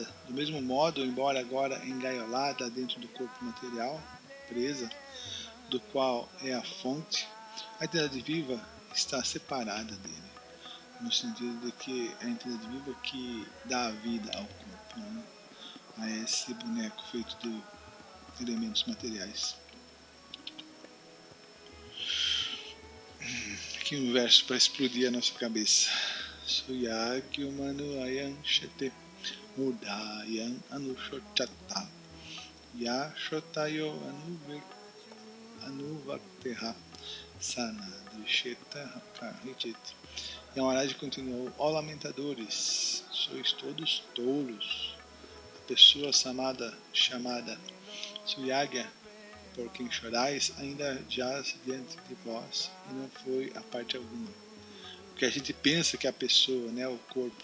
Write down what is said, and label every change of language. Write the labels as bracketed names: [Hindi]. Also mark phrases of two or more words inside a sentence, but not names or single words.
[Portuguese] Do mesmo modo, embora agora engaiolada dentro do corpo material, presa, do qual é a fonte, a entidade viva está separada dele, no sentido de que é a entidade viva que dá a vida ao corpo, a esse boneco feito de elementos materiais. Aqui um verso para explodir a nossa cabeça. [Sanskrit] सुयज्ञो ननु अयं शेते मूढा यम् अनुशोचथ यः श्रोता यो अनुवक्तेह स न दृश्येत कर्हिचित्. [Portuguese] Yamaraj continuou: ó lamentadores, sois todos tolos. A pessoa chamada Suyagya, por quem chorais, ainda jaz diante de vós e não foi a parte alguma. Porque a gente pensa que é a pessoa, né, o corpo.